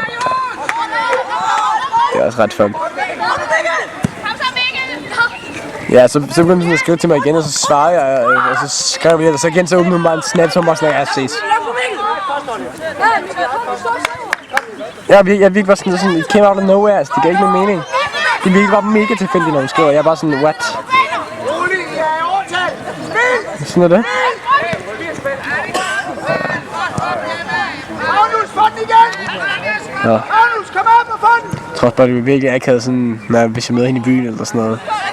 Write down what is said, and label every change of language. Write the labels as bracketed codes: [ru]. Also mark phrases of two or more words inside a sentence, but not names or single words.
[da] Det er også ret fuck. Ja, så begyndte hun at skrive til mig igen, og så svarede jeg, og så skrev jeg, og så igen så åbnede hun bare en snap, som var sådan, ja, ses. Jeg virkelig var sådan, [en] it came out of nowhere, [da] altså, det gav ikke nogen mening. Det virkelig var mega tilfældigt, når hun skriver, jeg er bare sådan, what? Sådan er det. Ja. Jeg tror bare, det var virkelig akavet sådan, hvis jeg møder hende i byen eller sådan noget.